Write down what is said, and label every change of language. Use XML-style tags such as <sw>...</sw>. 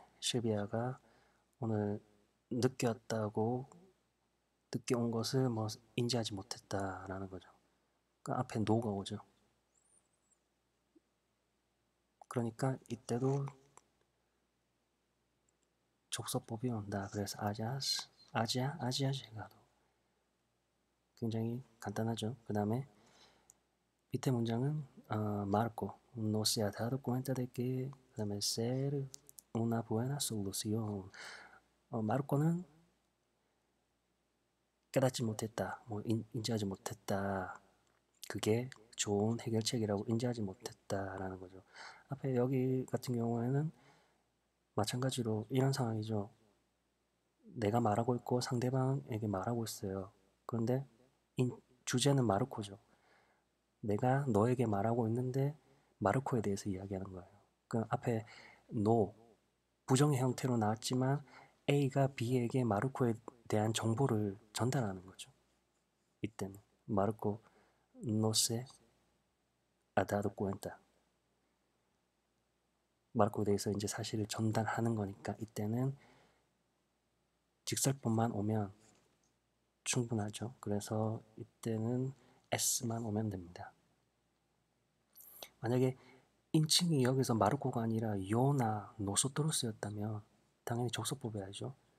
<ko>실비아가 오늘 늦게 왔다고 늦게 온 것을 뭐 인지하지 못했다라는 거죠. 그 앞에 no가 오죠. 그러니까 이때도 족서법이 온다. 그래서 아지아 llegado. 굉장히 간단하죠. 그 다음에 밑에 문장은</ko> <es>Marco no se ha dado cuenta de que</es> <ko>그 다음에</ko> <es>ser una buena solución.</es> <ko>마르코는 깨닫지 못했다. 뭐 인지하지 못했다. 그게 좋은 해결책이라고 인지하지 못했다라는 거죠. 앞에 여기 같은 경우에는 마찬가지로 이런 상황이죠. 내가 말하고 있고 상대방에게 말하고 있어요. 그런데 주제는 마르코죠. 내가 너에게 말하고 있는데 마르코에 대해서 이야기하는 거예요. 그 앞에 no 부정의 형태로 나왔지만 A가 B에게 마르코에 대한 정보를 전달하는 거죠. 이때는</ko> <es>마르코 no se ha dado cuenta.</es> <ko>마르코에 대해서 이제 사실을 전달하는 거니까 이때는 직설법만 오면 충분하죠. 그래서 이때는 S만 오면 됩니다. 만약에 인칭이 여기서 마르코가 아니라 요나 노소토로스였다면 당연히 족속법해야죠.</ko>